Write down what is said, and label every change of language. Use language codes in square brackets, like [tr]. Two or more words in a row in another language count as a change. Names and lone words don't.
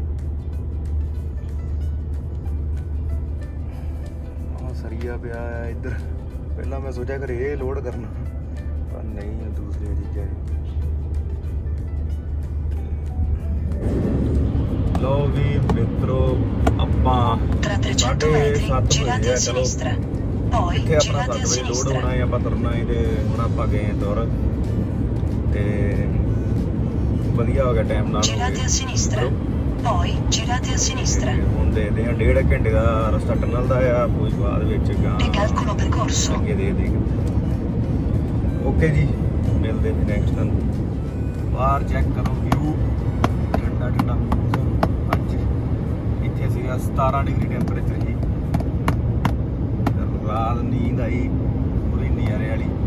[pa] ਆਹ ਸਰੀਆ ਪਿਆ ਆ ਇੱਧਰ। ਪਹਿਲਾਂ ਮੈਂ ਸੋਚਿਆ ਕਿ ਇਹ ਲੋਡ ਕਰਨਾ, ਪਰ ਨਹੀਂ, ਦੂਸਰੀਆਂ ਚੀਜ਼ਾਂ। ਲੋ ਵੀ ਮਿੱਤਰੋ, ਆਪਾਂ [it] 300 metri girate a sinistra, poi [pa] ਇੱਥੇ ਆਪਣਾ [it] girate a [pa] 7 ਵਜੇ ਲੋਡ [it] sinistra. [pa] ਹੋਣਾ ਹੈ, ਆਪਾਂ ਤੁਰਨਾ ਹੈ। ਤੇ ਹੁਣ ਆਪਾਂ ਗਏ ਤੁਰ, ਤੇ ਵਧੀਆ ਹੋ ਗਿਆ, ਟਾਈਮ ਨਾਲ ਹੋ [it] Girate a sinistra, [pa] ਗਏ। [it] poi girate a sinistra. [pa] ਤੇ ਹੁਣ ਦੇਖਦੇ ਹਾਂ 1.5 ਘੰਟੇ ਦਾ ਰਸਤਾ ਟਨਲ ਦਾ ਆ, ਕੋਈ ਬਾਅਦ ਵਿੱਚ [it] E calcolo percorso. [pa] ਅੱਗੇ ਦੇ ਓਕੇ ਜੀ, ਮਿਲਦੇ ਫਿਰ [en] next time. [pa] ਬਾਹਰ ਚੈੱਕ ਕਰੋ ਵਿਊ, ਠੰਡਾ ਅੱਜ ਇੱਥੇ ਸੀਗਾ 17 [en] degree temperature [pa] ਸੀ। ਰਾਤ ਨੀਂਦ ਆਈ ਪੂਰੀ ਨਜ਼ਾਰੇ ਵਾਲੀ।